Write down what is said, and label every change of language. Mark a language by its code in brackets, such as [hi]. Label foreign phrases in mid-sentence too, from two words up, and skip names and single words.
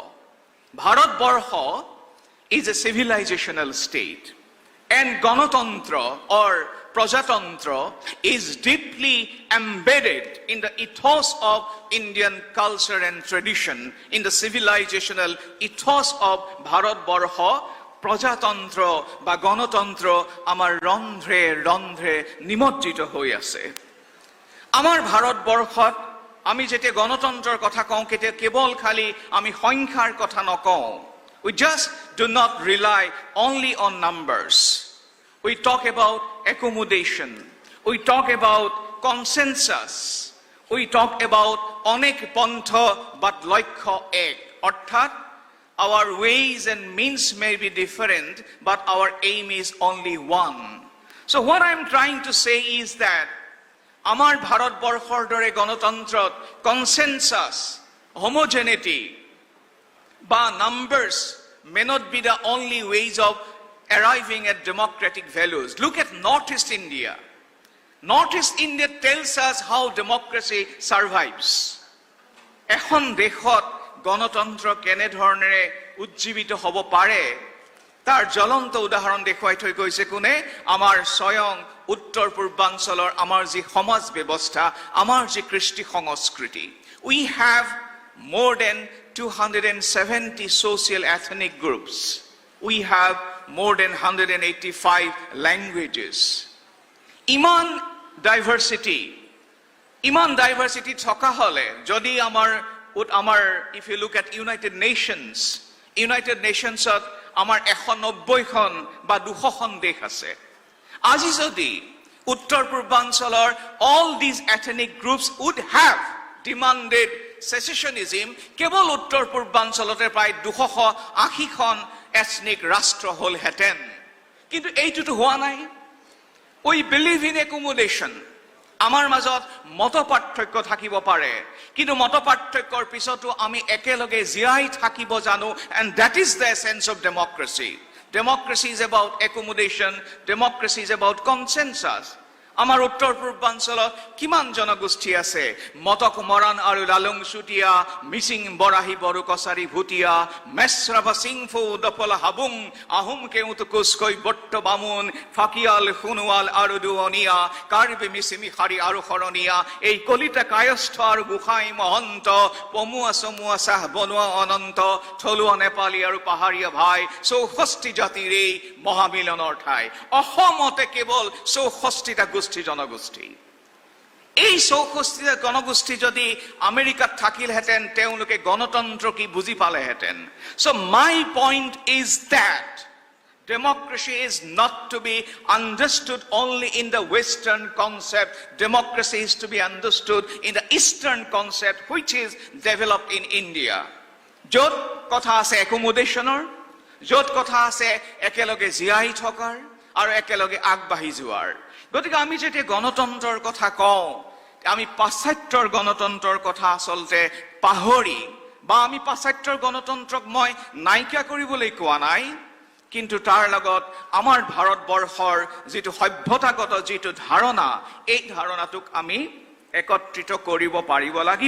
[en] Bharatbarsha is a civilizational state, and Ganatantra or Prajatantra is deeply embedded in the ethos of Indian culture and tradition, in the civilizational ethos of Bharatbarsha. [as] প্রজাতন্ত্র বা গণতন্ত্র আমার রন্ধ্রে রন্ধ্রে নিমজ্জিত হৈ আছে। আমাৰ ভাৰতবৰ্ষত আমি যেতিয়া গণতন্ত্ৰৰ কথা কওঁ কেৱল খালি আমি সংখ্যাৰ কথা নকওঁ। [en] We just do not rely only on numbers. We talk about accommodation. We talk about consensus. We talk about [hi] अनेक पंथ [en] but [hi] लक्ष्य एक, [en] অৰ্থাৎ our ways and means may be different, but our aim is only one. So what I'm trying to say is that [as] আমাৰ ভাৰতবৰ্ষৰ দৰে গণতন্ত্ৰত [en] consensus, homogeneity ba numbers may not be the only ways of arriving at democratic values. Look at Northeast India. Northeast India tells us how democracy survives. [as] এখন দেখত গণতন্ত্র কেনে ধৰণেৰে উজ্জীৱিত হ'ব পাৰে তাৰ জ্বলন্ত উদাহৰণ দেখুৱাই থৈ গৈছে কোনে? আমাৰ স্বয়ং উত্তৰ পূৰ্বাঞ্চলৰ আমাৰ যি সমাজ ব্যৱস্থা, আমাৰ যি কৃষ্টি সংস্কৃতি। [en] We have more than 270 social ethnic groups. We have more than 185 languages. [as] ইমান ডাইভাৰ্চিটি থকা হলে যদি [en] if you look at United Nations [as] আমাৰ 190খন বা 200খন দেশ আছে। আজি যদি উত্তৰ পূৰ্বাঞ্চলৰ [en] all these ethnic groups would have demanded secessionism, [as] কেৱল উত্তৰ পূৰ্বাঞ্চলতে প্ৰায় 280খন ethnic ৰাষ্ট্ৰ হ'লহেঁতেন। কিন্তু এইটোতো হোৱা নাই। [en] We believe in accommodation. [as] আমাৰ মাজত মতপাৰ্থক্য থাকিব পাৰে, কিন্তু মতপাৰ্থক্যৰ পিছতো আমি একেলগে জীয়াই থাকিব জানো, [en] and that is the essence of democracy. Democracy is about accommodation. Democracy is about consensus. [as] আমাৰ উত্তৰ পূৰ্বাঞ্চলত কিমান জনগোষ্ঠী আছে? মটক মৰাণ আৰু লালুং চুতীয়া, মিচিং বৰাহী বড়ো কছাৰী ভুটীয়া, মেছৰাভা সিংফু দপলা হাবুং, আহোম কেউত কোচকৈ বট্ট বামুণ, ফাকিয়াল সোণোৱাল আৰু দুৱনীয়া, কাৰ্বি মিচিমি শাৰী আৰু শৰণীয়া, এই কলিতা কায়স্থ আৰু গোসাঁই মহন্ত, পমুৱা চমুৱা চাহ বনোৱা অনন্ত, থলুৱা নেপালী আৰু পাহাৰীয়া ভাই, 64 জাতিৰ এই মহামিলনৰ ঠাই। অসমতে কেৱল 64টা জনগোষ্ঠী। এই 64টা জনগোষ্ঠী যদি আমেৰিকাত থাকিলহেঁতেন তেওঁলোকে গণতন্ত্ৰ কি বুজি পালেহেঁতেন। [en] So my point is that democracy is not to be understood only in the Western concept. Democracy is to be understood in the Eastern concept which is developed in India. [as] য'ত কথা আছে accommodationৰ, য'ত কথা আছে একেলগে জীয়াই থকাৰ আৰু একেলগে আগবাঢ়ি যোৱাৰ। গতিকে আমি যেতিয়া গণতন্ত্ৰৰ কথা কওঁ, আমি পাশ্চাত্যৰ গণতন্ত্ৰৰ কথা আচলতে পাহৰি, বা আমি পাশ্চাত্যৰ গণতন্ত্ৰক মই নাইকিয়া কৰিবলৈ কোৱা নাই, কিন্তু তাৰ লগত আমাৰ ভাৰতবৰ্ষৰ যিটো সভ্যতাগত যিটো ধাৰণা, এই ধাৰণাটোক আমি একত্ৰিত কৰিব পাৰিব লাগিব।